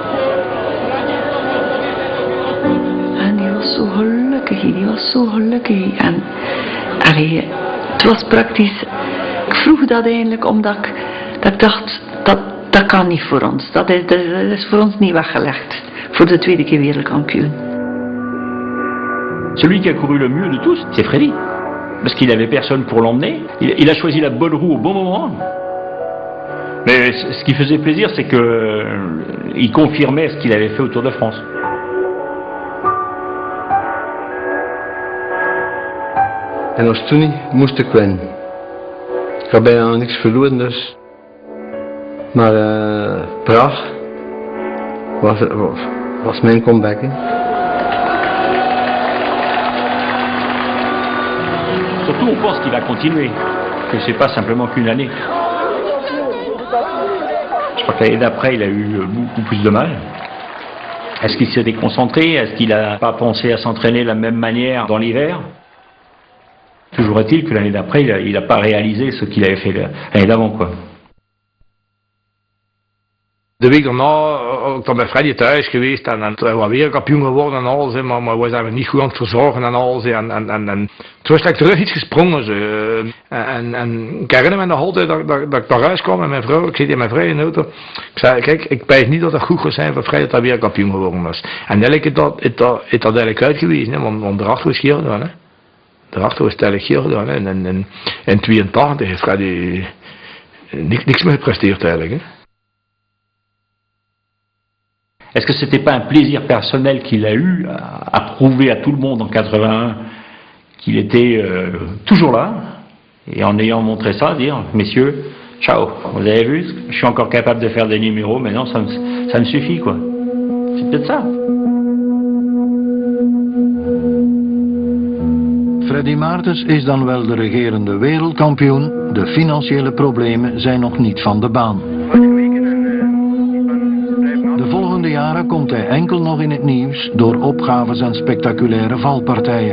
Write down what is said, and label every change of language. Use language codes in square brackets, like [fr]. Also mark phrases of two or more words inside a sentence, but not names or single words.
[nl] En die was zo gelukkig, En allee, het was praktisch, ik vroeg dat eigenlijk omdat ik dacht, dat kan niet voor ons. Dat is voor ons niet weggelegd. Voor de tweede keer wereldkampioen. [fr] Celui qui a couru le mieux de tous, c'est Freddy. Parce qu'il n'avait personne pour l'emmener. Il a choisi la bonne roue au bon moment. Mais ce qui faisait plaisir, c'est qu'il confirmait ce qu'il avait fait au Tour de France. [nl] En als toen niet, moest ik winnen. Ik had bijna nog niks verloren, dus. Maar Praag was mijn comeback. Hè. [fr] Surtout, on pense qu'il va continuer, que c'est pas simplement qu'une année. Je crois que l'année d'après, il a eu beaucoup plus de mal. Est-ce qu'il s'est déconcentré? Est-ce qu'il n'a pas pensé à s'entraîner de la même manière dans l'hiver? Toujours est-il que l'année d'après, il n'a pas réalisé ce qu'il avait fait l'année d'avant, quoi. [nl] De week daarna, ook dan bij Freddy thuis geweest en hij was weer kampioen geworden en alles, maar we zijn niet goed aan het verzorgen en alles. En toen was ik terug iets gesprongen. Zo. En ik herinner me nog altijd dat ik naar huis kwam met mijn vrouw, ik zit in mijn vrouw in de auto. Ik zei, kijk, ik weet niet dat het goed gaat zijn voor Freddy dat hij weer kampioen geworden was. En eigenlijk is dat eigenlijk uitgewezen, want daarachter was hier gedaan. Daarachter was het eigenlijk hier gedaan. En in 82 heeft Freddy niks meer gepresteerd eigenlijk. [fr] Est-ce que c'était pas un plaisir personnel qu'il a eu à prouver à tout le monde en 81 qu'il était toujours là, Et en ayant montré ça, dire, messieurs, ciao, vous avez vu, je suis encore capable de faire des numéros, maintenant ça me suffit, quoi. C'est peut-être ça. [nl] Freddy Maartens is dan wel de regerende wereldkampioen, de financiële problemen zijn nog niet van de baan. De volgende jaren komt hij enkel nog in het nieuws door opgaves en spectaculaire valpartijen.